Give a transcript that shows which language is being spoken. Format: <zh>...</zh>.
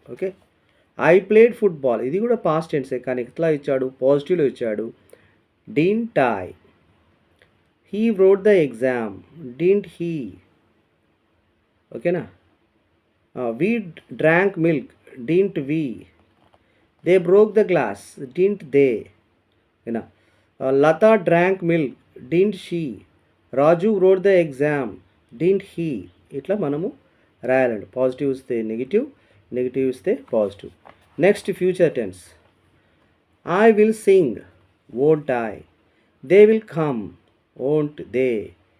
<te>Okay,</te> <en>I played football</en> <te>ఇది కూడా past టెన్సే కానీ ఎట్లా ఇచ్చాడు, పాజిటివ్లో ఇచ్చాడు.</te> <en>didn't I, he wrote the exam, didn't he. Okay na, we drank milk, didn't we. They broke the glass, didn't they. You know, Lata drank milk, didn't she. Raju wrote the exam, didn't he.</en> <te>ఇట్లా మనము రాయాలండి. Positive ఇస్తే negative, negative ఇస్తే positive.</te> <en>Next future tense. I will sing, won't I. They will come, won't they.</en>